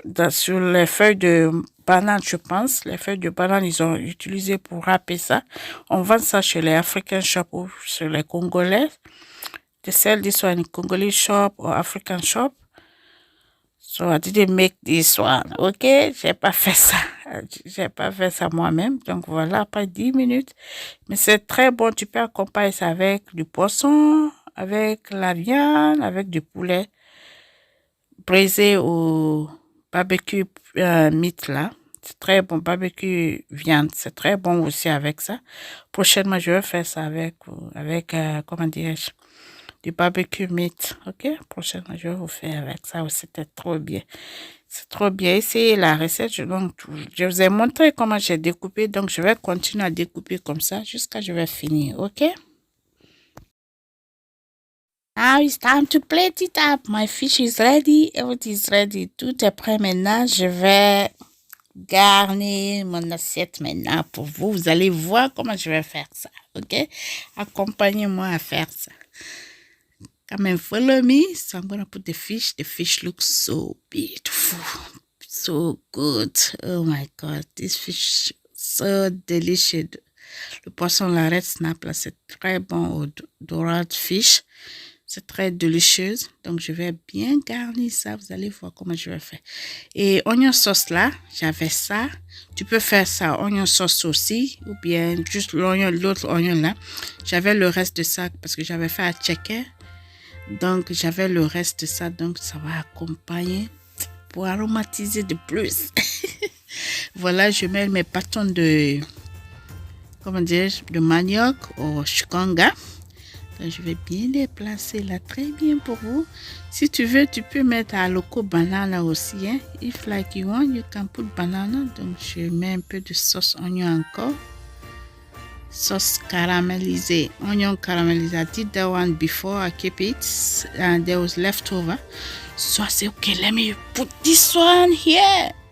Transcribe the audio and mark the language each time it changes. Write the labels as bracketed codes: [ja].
[fr] sur les feuilles de banane, je pense. Les feuilles de banane, ils ont utilisé pour râper ça. On vend ça chez les African shop ou chez les Congolais. [en] They sell this one in Congolese shop or African shop. So I didn't make this one, ok? [fr] J'ai pas fait ça. J'ai pas fait ça moi-même. Donc voilà, après 10 minutes. Mais c'est très bon. Tu peux accompagner ça avec du poisson, avec la viande, avec du poulet braisé au barbecue meat là. C'est très bon. Barbecue viande, c'est très bon aussi avec ça. Prochainement, je vais faire ça avec comment dirais-je? Du barbecue meat, ok? Prochainement, je vais vous faire avec ça aussi, c'était trop bien. C'est trop bien. Essayez la recette. Donc, je vous ai montré comment j'ai découpé, donc je vais continuer à découper comme ça jusqu'à ce que je vais finir, ok? [en] Now it's time to plate it up. My fish is ready. Everything is ready. [fr] Tout est prêt maintenant. Je vais garnir mon assiette maintenant pour vous. Vous allez voir comment je vais faire ça, ok? Accompagnez-moi à faire ça. [en] Come and follow me. So I'm gonna put the fish. The fish looks so beautiful, so good. Oh my God, this fish so delicious. [fr] Le poisson, la red snap là, c'est très bon au dorade fish. C'est très délicieux. Donc je vais bien garnir ça. Vous allez voir comment je vais faire. Et oignon sauce là, j'avais ça. Tu peux faire ça oignon sauce aussi, ou bien juste l'autre oignon là. J'avais le reste de ça parce que j'avais fait à checker. Donc, j'avais le reste de ça. Donc, ça va accompagner pour aromatiser de plus. Voilà, je mets mes bâtons de, comment dire, de manioc au chukanga. Donc, je vais bien les placer là, très bien pour vous. Si tu veux, tu peux mettre à loco banana aussi. Hein? [en] If like you want, you can put banana. [fr] Donc, je mets un peu de sauce oignon encore. Sauce caramelisée, onion caramelisé. [en] I did that one before. I keep it and there was leftover, so I said, okay, let me put this one here.